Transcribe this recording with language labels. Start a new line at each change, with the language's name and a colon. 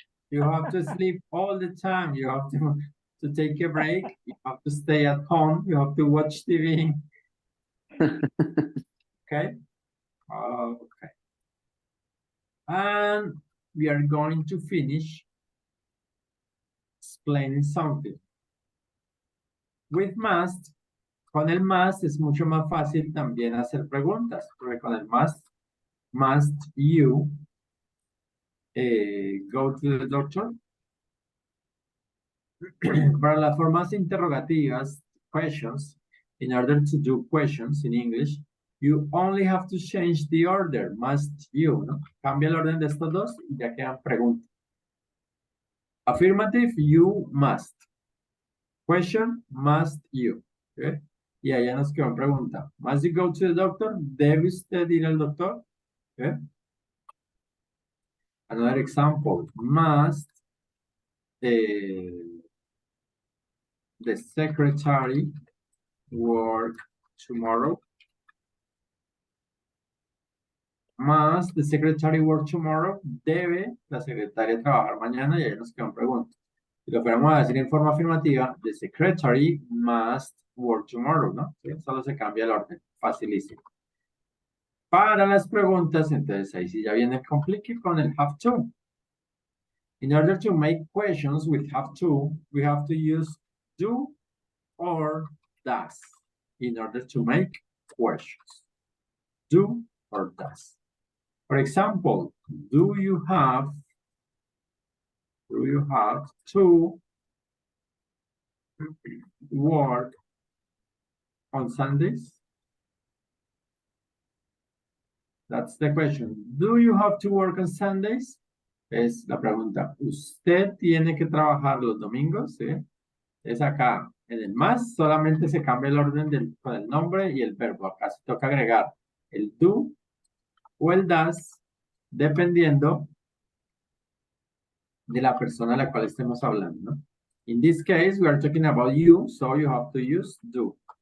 English: You have to sleep all the time. You have to take a break. You have to stay at home. You have to watch TV. Okay? Okay. And we are going to finish explaining something. With must,
Spanish: con el must es mucho más fácil también hacer preguntas, porque con el must
English: you go to the doctor?
Spanish: Para las formas interrogativas,
English: questions, in order to do questions in English, you only have to change the order, must you, ¿no?
Spanish: Cambia el orden de estos dos y ya quedan preguntas.
English: Affirmative, you must. Question, must you.
Spanish: ¿Okay? Y allá nos quedó pregunta.
English: Must you go to the doctor?
Spanish: ¿Debe usted ir al doctor?
English: ¿Okay? Another example. Must the secretary work tomorrow? Must the secretary work tomorrow?
Spanish: ¿Debe la secretaria trabajar mañana? Y ahí nos quedan preguntas. Si lo fuéramos a decir en forma afirmativa,
English: the secretary must work tomorrow,
Spanish: ¿no? ¿Sí? Solo se cambia el orden. Facilísimo. Para las preguntas, entonces ahí sí ya viene el complique con el have to.
English: In order to make questions with have to, we have to use do or does in order to make questions. Do or does. For example, do you have to work on Sundays? That's the question. Do you have to work on Sundays?
Spanish: Es la pregunta. ¿Usted tiene que trabajar los domingos? ¿Sí? Es acá. En el más solamente se cambia el orden con el nombre y el verbo. Acá se toca agregar el do o el does, dependiendo de la persona a la cual estemos hablando, ¿no?
English: In this case, we are talking about you, so you have to use do.